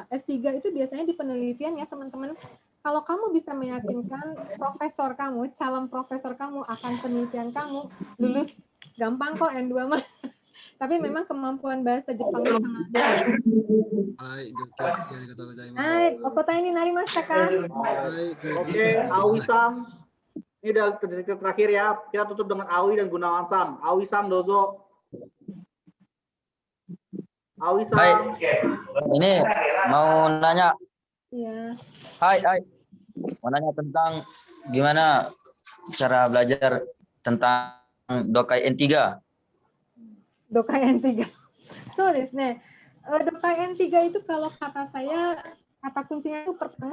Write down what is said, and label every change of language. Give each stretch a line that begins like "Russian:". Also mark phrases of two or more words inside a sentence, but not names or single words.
Indonesian: S3 itu biasanya di penelitian ya teman-teman. Kalau kamu bisa meyakinkan profesor kamu, calon profesor kamu akan penelitian kamu, lulus. Gampang kok N2 mah. Tapi memang kemampuan bahasa Jepang itu sangat
Japanese: はい、お答えになりましたか?
Indonesian: Oke, Awi-san. Ini udah terakhir ya. Kita tutup dengan Awi dan Gunawan-san. Awi-san, dozo. Awi-san. Ini mau nanya. Iya. Hai. Mau nanya tentang gimana cara belajar tentang Dokai N3.
Japanese: 読解N3。そうですね.
Indonesian: Dokai N3 itu kalau kata saya, kata kuncinya itu pertama.